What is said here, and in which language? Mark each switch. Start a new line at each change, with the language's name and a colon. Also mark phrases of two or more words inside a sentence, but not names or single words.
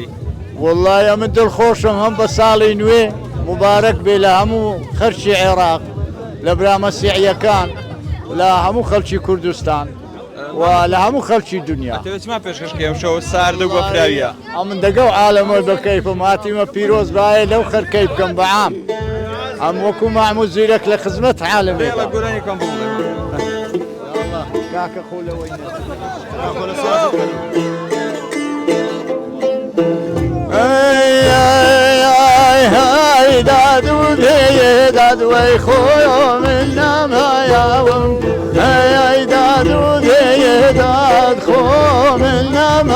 Central Kurdish: والله من دڵخۆشم هەم بە ساڵی نوێ مبارەک بێ لە هەموو خەرچی عێراق لە برا مەسیحیەکان لە هەموو خەڵکی کوردستان و لە هەموو خەڵکی دنیا. تەوێتمان پێشکەشکەم شەوە ساردە و گۆفراویە. من دەگەڵ عالەمە بەکەیفم هاتیمە پیرۆز باە لەو خەرکەی بکەم بەعام. ئەم وەکو محمود زیرەک لە خزمەت عالەمێ. گۆرانێکم بوو. کاکە خۆلەوەی داد و دیه داد وی خویا من نما یاوم ای داد و دیه داد خو من نما